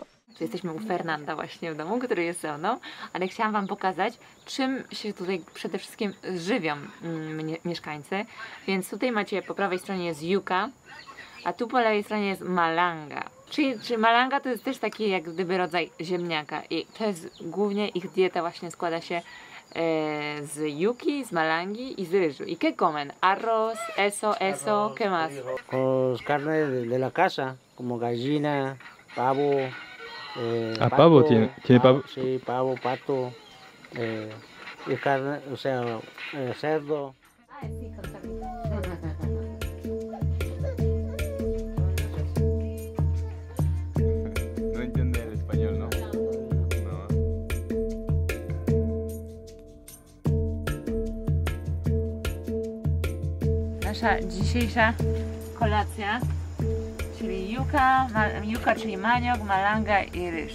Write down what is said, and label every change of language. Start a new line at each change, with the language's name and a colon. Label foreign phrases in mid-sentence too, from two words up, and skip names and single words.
Polish: Jesteśmy u Fernanda właśnie w domu, który jest ze mną, ale chciałam Wam pokazać, czym się tutaj przede wszystkim żywią mieszkańcy. Więc tutaj macie, po prawej stronie jest yuca, a tu po lewej stronie jest malanga. Czyli malanga to jest też taki jak gdyby rodzaj ziemniaka i to jest głównie ich dieta właśnie składa się z yuki, z malangi i z ryżu.
Spanish: ¿Y qué comen? Arroz, eso, ¿qué más? Pues carne de la casa, como gallina, pavo. Ah, pavo, tiene pavo. Sí, pavo, pato, y carne, o sea, cerdo. No entiende el español, ¿no? No.
Polish: Nasza dzisiejsza kolacja, czyli yuca, czyli maniok, malanga i ryż.